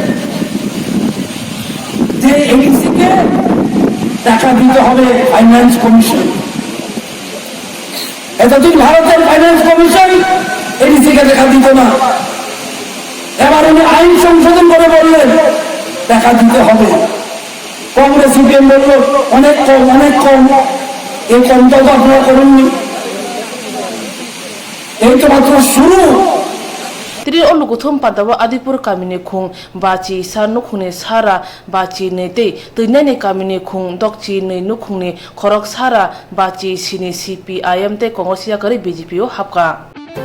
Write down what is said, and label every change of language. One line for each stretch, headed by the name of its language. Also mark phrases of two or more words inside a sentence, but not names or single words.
Bangla: যে এডিসি কে টাকা দিতে হবে
English: finance commission
Bangla: এতদিন ভারতের
English: finance commission
Bangla: এডিসি কে টাকা দিত না এবার উনি আইন সংশোধন করে বললেন টাকা দিতে হবে কংগ্রেস সিপিএম বলল অনেক কম এই কমটা তো আপনারা করুননি এই তো মাত্র শুরু
Kok Borok: Tiri oluguthum padawa adipur kamini khung bachi sa nukhune sara bachi nete teinani kamini khung dokchi nei nukhungni khorok sara bachi sini CPIM te kongosiya kare BJP o hapka